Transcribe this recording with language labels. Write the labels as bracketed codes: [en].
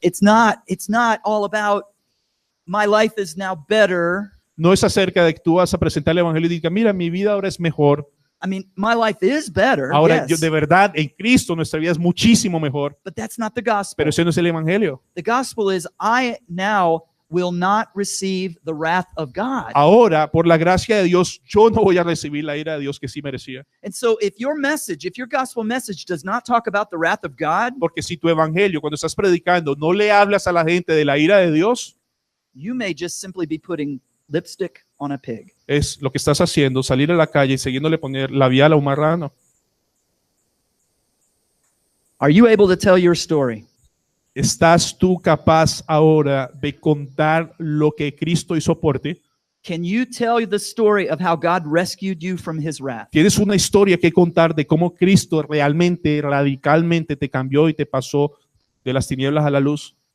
[en] It's not all about my life is now better. [es] No es acerca de que tú vas a presentar el evangelio y digas, mira, mi vida ahora es mejor. [en] I mean, my life is better, [es] Ahora, [en] yes, [es] de verdad, en Cristo nuestra vida es muchísimo mejor. [en] but that's not the gospel. [es] Pero ese no es el evangelio. [en] The gospel is I now will not receive the wrath of God. [es] Ahora, por la gracia de Dios, yo no voy a recibir la ira de Dios que sí merecía. [en] And so if your gospel message does not talk about the wrath of God, [es] Porque si tu evangelio, cuando estás predicando, no le hablas a la gente de la ira de Dios, [en] you may just simply be putting lipstick on a pig. [es] es lo que estás haciendo, salir a la calle y siguiéndole poner labial a un marrano. [en] Are you able to tell your story? [es] ¿Estás tú capaz ahora de contar lo que Cristo hizo por ti? [en] Can you tell the story of how God rescued you from his wrath? [es] ¿Tienes una historia que contar de cómo Cristo realmente, radicalmente te cambió y te pasó de las tinieblas a la luz?